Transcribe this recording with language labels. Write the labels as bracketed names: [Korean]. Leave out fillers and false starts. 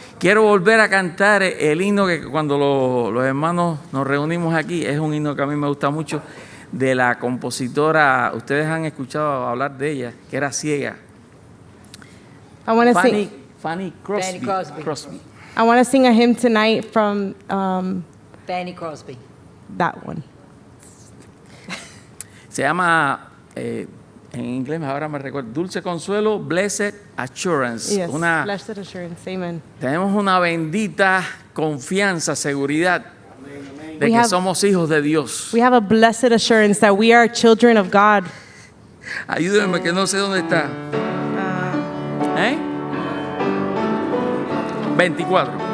[Spanish] Quiero volver a cantar el himno que cuando los hermanos nos reunimos aquí, es un himno que a mí me gusta mucho, de la compositora, ustedes han escuchado hablar de ella, que era ciega. [English] I want to sing. Fanny Crosby. I want to sing a hymn tonight from Fanny Crosby. that one. [Spanish] Se llama, en inglés ahora me recuerdo, Dulce Consuelo, Blessed Assurance. [English] Yes, blessed assurance. Amen. [Spanish] Tenemos una bendita confianza, seguridad de [English] We [Spanish] que [English] have- [Spanish] somos hijos de Dios. [English] We have a blessed assurance that we are children of God. [Spanish] Ayúdenme que no sé dónde está. 24.